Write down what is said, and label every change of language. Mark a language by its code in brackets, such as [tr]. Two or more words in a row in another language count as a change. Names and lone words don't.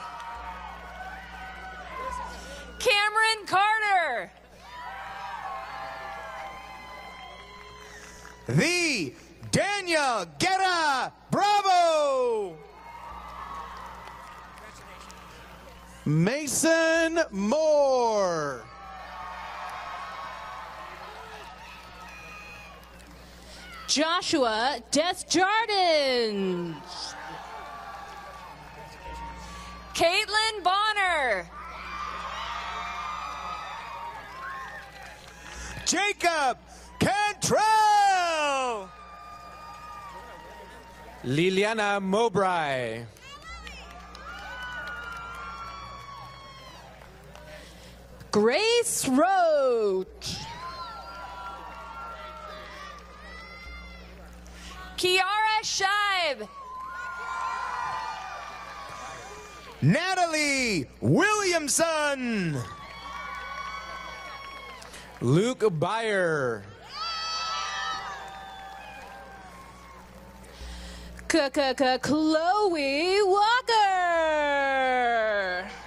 [en] Cameron Carter. The Daniel Guerra Bravo. Mason Moore. Joshua Desjardins. Caitlin Bonner. Jacob Cantrell. Liliana Mowbray. Grace Roach. Kiara Scheib. Natalie Williamson. Luke Byer. Chloe Walker.